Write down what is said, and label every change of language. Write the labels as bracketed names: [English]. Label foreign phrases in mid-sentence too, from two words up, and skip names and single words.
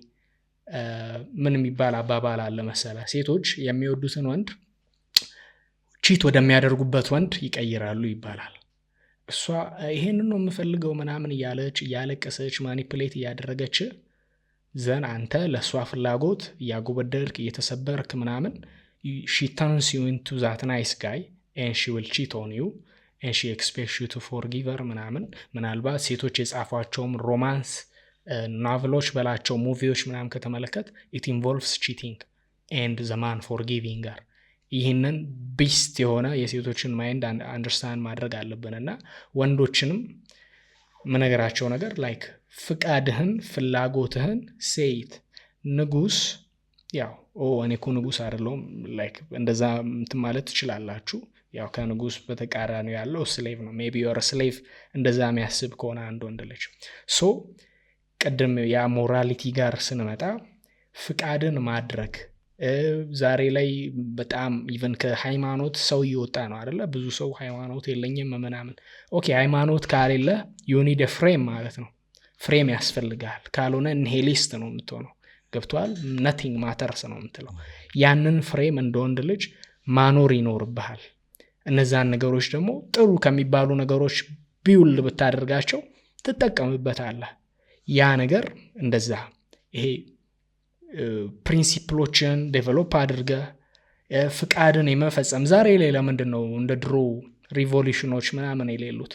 [Amharic] ምን የሚባል አባባል አለ መሰለ ሴቶች የሚወዱትን ወንድ ቺት ወደሚያደርጉበት ወንድ ይቀይራሉ ይባላል። እሷ ይሄንን ነው የምፈልገው ምናምን እያለች እያለቀሰች ማኒፕሌት እያደረገች ዘን አንተ ለእሷ ፍላጎት እያጎበደርክ እየተሰበርክ ምናምን [English] she turns you into that nice guy and she will cheat on you and she expects you to forgive her [Amharic] ምናምን። ምናልባት ሴቶች የጻፏቸውም ሮማንስ ናቨሎች በላቸው ሙቪዎች ምናምን ከተመለከት [English] it involves cheating and the man forgiving her። [Amharic] ይህንን ቢስት የሆነ የሴቶችን [English] mind understand [Amharic] ማድረግ አለብንና ወንዶችንም ምነገራቸው ነገር ላይክ ፍቃድህን ፍላጎትህን ሴት ንጉስ ያው እኔ እኮ ንጉስ አይደለሁም ላይክ እንደዛ እንትን ማለት ትችላላችሁ። ያው ከንጉስ በተቃራኒ ያለው ስሌቭ ነው። [English] maybe your slave [Amharic] እንደዛ የሚያስብ ከሆነ አንድ ወንድ ልጅ ሶ ቀደም ያ ሞራሊቲ ጋር ስንመጣ ፍቃድን ማድረግ ዛሬ ላይ በጣም ኢቨን ከሃይማኖት ሰው እየወጣ ነው አይደለ? ብዙ ሰው ሃይማኖት የለኝም ምናምን። ኦኬ ሃይማኖት ካሌለ [English] you need a frame [Amharic] ማለት ነው። ፍሬም ያስፈልጋል። ካልሆነ ኒሂሊስት ነው የምትሆነው። ገብቷል? [English] nothing matters [Amharic] ነው የምትለው። ያንን ፍሬም እንደ ወንድ ልጅ ማኖር ይኖርብሃል። እነዛን ነገሮች ደግሞ ጥሩ ከሚባሉ ነገሮች ቢውል ብታደርጋቸው ትጠቀምበታለህ። ያ ነገር እንደዛ ይሄ ፕሪንሲፕሎችን ዴቨሎፕ አድርገ ፍቃድን የመፈጸም ዛሬ ላይ ለምንድን ነው እንደ ድሮ ሪቮሉሽኖች ምናምን የሌሉት?